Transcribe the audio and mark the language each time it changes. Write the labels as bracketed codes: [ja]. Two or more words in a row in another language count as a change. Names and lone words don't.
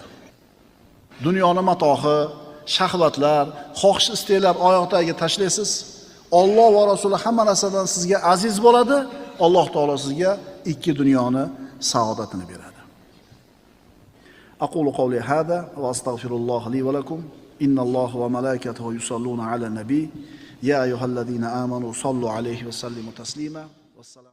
[uz] Dunyoning matohi, shahvatlar, xohish istaklar oyoqtagiga tashlaysiz. Alloh va Rasuli hamma narsadan sizga aziz bo'ladi. Alloh taolo sizga ikki dunyoni saodatini beradi. [ar] أقول قولي هذا وأستغفر الله لي ولكم. إن الله وملائكته يصلون على النبي. يا أيها الذين آمنوا صلوا عليه وسلموا تسليما. والسلام.